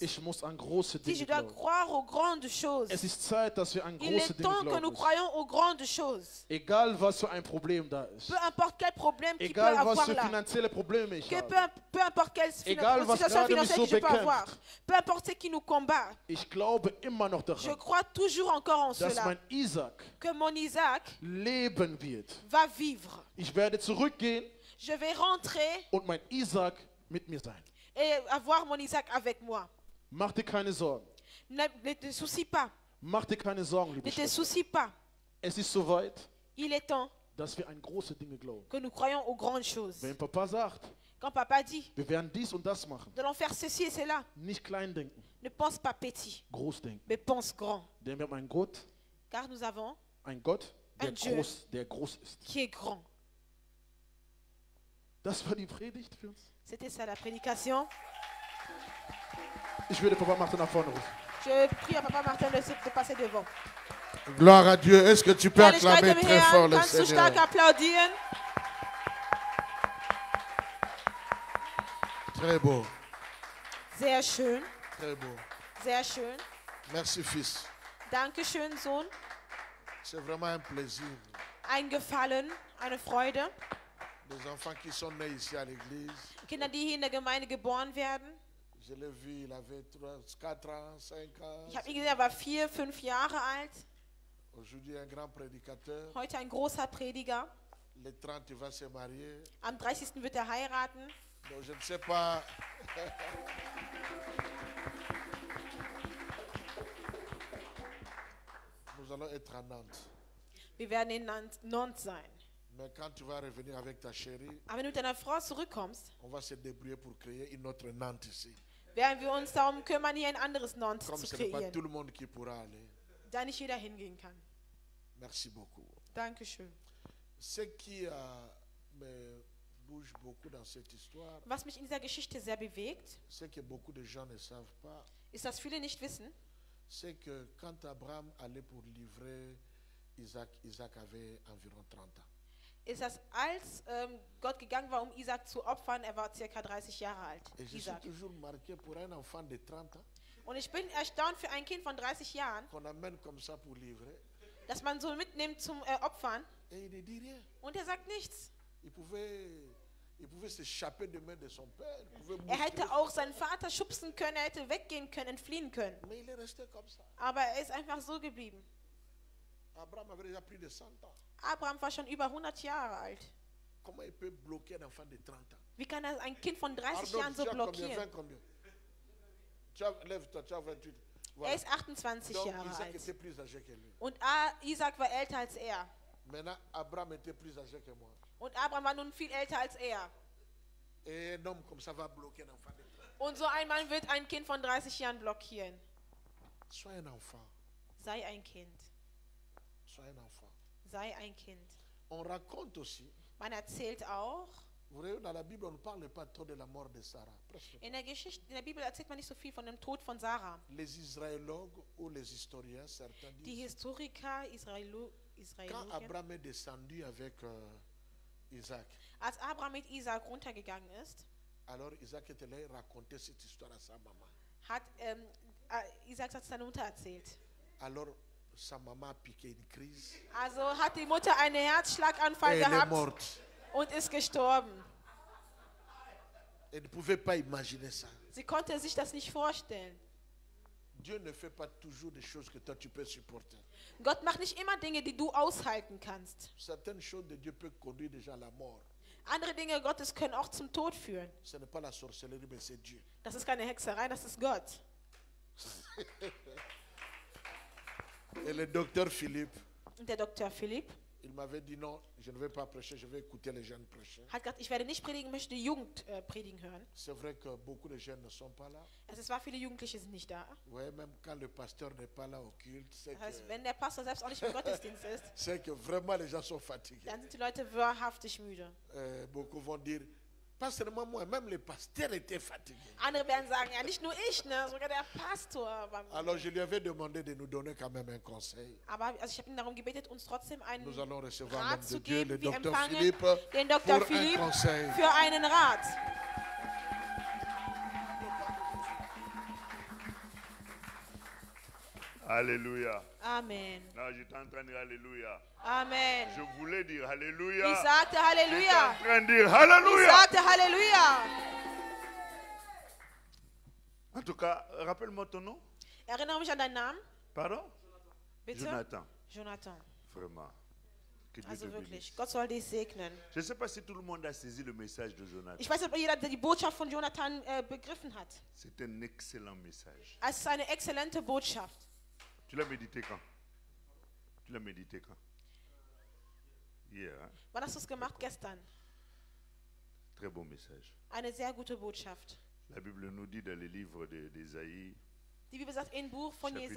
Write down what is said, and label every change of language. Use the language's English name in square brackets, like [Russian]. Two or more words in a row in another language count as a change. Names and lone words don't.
[German] Ich muss an große [French] Dis, je [German] Dinge [French] dois [German] glauben. [French] croire aux grandes choses. [German] Es ist Zeit, dass wir an [French] Il [German] große [French] est [German] Dinge [French] temps que nous [German] glauben. [French] croyions aux grandes choses. [German] Egal, was für ein Problem da ist. [French] Peu importe quel problème qu'il peut [German] Egal, was [French] avoir [German] für [French] là. [German] finanzielle Probleme ich [French] Que [German] habe. [French] peu importe quelle [German] Egal, was [French] situation [German] gerade mich [French] financière [German] so [French] que je peux [German] bekämpft. [French] avoir. Peu importe ce qui nous combat. [German] Ich glaube immer noch [French] Je [German] daran, [French] crois toujours encore en [German] dass [French] cela. [German] mein Isaac [French] Que mon Isaac [German] leben wird. [French] va vivre. [German] Ich werde zurückgehen [French] Je vais rentrer [German] und mein Isaac mit mir sein. [French] et avoir mon Isaac avec moi. [German] Mach dir keine Sorgen. [French] Ne te soucie pas. [German] Mach dir keine Sorgen, liebe [French] Ne te [German] Schwester. [French] soucie pas. [German] Es ist soweit, [French] Il est temps [German] dass wir an große Dinge glauben. [French] que nous croyions aux grandes choses. [German] Wenn Papa sagt, [French] Quand papa dit, [German] wir werden dies und das machen, [French] nous allons faire ceci et cela, [German] nicht klein denken, [French] ne pense pas petit, [German] groß denken. [French] mais pense grand. [German] Denn wir haben einen Gott, [French] Car nous avons [German] der [French] Ein Dieu. [German] der groß ist. [French] qui est grand. [German] Das war die Predigt für uns. [French] C'était ça la prédication. [German] Ich würde Papa Martin nach vorne rufen. [French] Je prie à papa Martin de passer devant. Gloire à Dieu. Est-ce que tu peux acclamer [German] Herrlichkeit dem [French] très fort [German] Herrn, [French] le [German] kannst du [French] Seigneur? [German] stark applaudieren? [French] Très beau. [German] Sehr schön, [French] Très beau. [German] sehr schön. [French] Merci, fils. [German] Dankeschön, Sohn. [French] C'est vraiment un plaisir. [German] Ein Gefallen, eine Freude. [French] Les enfants qui sont nés ici à l'église, [German] Kinder, die hier in der Gemeinde geboren werden. [French] je l'ai vu, il avait 4 ans, 5 ans. [German] Ich habe ihn gesehen, er war 4, 5 Jahre alt. [French] Aujourd'hui, un grand prédicateur. [German] Heute ein großer Prediger. [French] Le 30, il va se marier. [German] Am 30. wird er heiraten. [French] Donc, je ne sais pas. Nous Nous allons être à Nantes. [German] Wir werden in Nantes sein. [French] Mais quand tu vas revenir avec ta chérie, [German] Aber wenn du mit deiner Frau zurückkommst, [French] on va se débrouiller pour créer une autre Nantes ici. [German] werden wir uns darum kümmern, hier ein anderes Nantes [French] Comme [German] zu [French] ce n'est pas [German] kreieren, [French] tout le monde qui pourra aller. [German] da nicht jeder hingehen kann. [French] Merci beaucoup. [German] Dankeschön. [French] Ce qui me bouge beaucoup dans cette histoire, [German] Was mich in dieser Geschichte sehr bewegt, [French] c'est que beaucoup de gens ne savent pas, [German] ist, dass viele nicht wissen, [French] c'est que quand Abraham allait pour livrer Isaac, Isaac avait environ 30 ans. [German] ist, dass als Gott gegangen war, um Isaac zu opfern, er war circa 30 Jahre alt. [French] Et je suis Isaac. toujours marqué pour un enfant de 30 ans [German] Und ich bin erstaunt für ein Kind von 30 Jahren, [French] qu'on amène comme ça pour livrer [German] dass man so mitnimmt zum Opfern [French] et il ne dit rien. [German] und er sagt nichts. [French] Il pouvait s'échapper des mains de son père. Il pouvait [German] Er [French] moustrer, [German] hätte auch seinen Vater schubsen können, er hätte weggehen können, entfliehen können. [French] mais il est resté comme ça. [German] Aber er ist einfach so geblieben. [French] Abraham avait déjà plus de 100 ans. [German] Abraham war schon über 100 Jahre alt. [French] Comment il peut bloquer un enfant de 30 ans? [German] Wie kann er ein Kind von 30 [French] Arnaud, [German] Jahren so [French] tu as combien? [German] blockieren? [French] 20 combien? Lève-toi, tu as 28. [German] Er [French] Voilà. [German] ist 28 [French] Donc [German] Jahre [French] Isaac [German] alt. [French] était plus âgé que lui. [German] Und Isaac war älter als er. [French] Maintenant, Abraham était plus âgé que moi. [German] Und Abraham war nun viel älter als er. [French] Et un homme comme ça va bloquer un enfant de 30 ans. [German] Und so ein Mann wird ein Kind von 30 Jahren blockieren. [French] Sois un enfant. [German] Sei ein Kind. [French] Sois un enfant. [German] Sei ein Kind. [French] On raconte aussi, [German] Man erzählt auch, [French] vous voyez, dans la Bible, on ne parle pas trop de la mort de Sarah. Presque. [German] in der Bibel erzählt man nicht so viel von dem Tod von Sarah. [French] Les israélogues ou les historiens, certains [German] Die [French] disent, [German] Historiker, [French] quand [German] Israeliten, [French] Abraham est descendu avec Isaac, [German] als Abraham mit Isaac runtergegangen ist, [French] alors Isaac est allé raconter cette histoire à sa maman. [German] hat Isaac hat es seiner Mutter erzählt. [French] Alors sa maman a piqué une crise [German] Also hat die Mutter einen Herzschlaganfall [French] et elle est [German] gehabt [French] morte. [German] und ist gestorben. [French] Elle ne pouvait pas imaginer ça. [German] Sie konnte sich das nicht vorstellen. [French] Dieu ne fait pas toujours des choses que toi tu peux supporter. [German] Gott macht nicht immer Dinge, die du aushalten kannst. [French] Certaines choses de Dieu peuvent conduire déjà à la mort. [German] Andere Dinge Gottes können auch zum Tod führen. [French] Ce n'est pas la sorcellerie, mais c'est Dieu. [German] Das ist keine Hexerei, das ist Gott. [French] Et le docteur Philippe, [German] Und der Dr. Philipp [French] il m'avait dit non, je ne vais pas prêcher, je vais écouter les jeunes prêcher. [German] hat gesagt, ich werde nicht predigen, möchte die Jugend predigen hören. [French] C'est vrai que beaucoup de jeunes ne sont pas là. [German] Es war, viele Jugendliche sind nicht da. [French] Ouais, même quand le pasteur n'est pas là au culte, [German] Das heißt, wenn der Pastor selbst auch nicht im Gottesdienst ist, [French] c'est que vraiment les gens sont fatigués. [German] dann sind die Leute wahrhaftig müde. [French] Beaucoup vont dire, pas seulement moi, même les pasteurs étaient fatigués. [German] Andere werden sagen, ja, nicht nur ich, ne, sogar der Pastor war müde. [French] Alors je lui avais demandé de nous donner quand même un conseil. [German] Aber also ich habe ihn darum gebetet, uns trotzdem einen [French] Nous allons recevoir [German] Rat [French] l'homme [German] zu [French] de Dieu, le [German] geben. Wir [French] docteur [German] empfangen [French] Philippe, [German] den Dr. [French] pour un [German] Philipp [French] conseil. [German] für einen Rat. [French] Alléluia. Amen. Non, j'étais en train de dire Alléluia. Amen. Je voulais dire [German] Ich [French] Alléluia. [German] sagte [French] J'étais en [German] Halleluja. [French] train de dire [German] Ich [French] Alléluia. [German] sagte Halleluja. [French] En tout cas, rappelle-moi ton nom. [German] Erinnere mich an deinen Namen, [French] Pardon? [German] bitte. [French] Jonathan. [German] Jonathan. [French] Vraiment. Que Dieu [German] Also [French] te [German] wirklich, [French] bénisse. [German] Gott soll dich segnen. [French] Je ne sais pas si tout le monde a saisi le message de Jonathan. [German] Ich weiß nicht, ob jeder die Botschaft von Jonathan begriffen hat. [French] C'est un excellent message. [German] Es ist eine exzellente Botschaft. [French] Tu l'as médité quand? Tu l'as médité quand? Hier, hein? [German] Wann hast du es gemacht? Gestern. [French] Très beau message. [German] Eine sehr gute Botschaft. [French] La Bible nous dit dans le livre d'Ésaïe, [German] Die Bibel sagt im Buch von [French] chapitre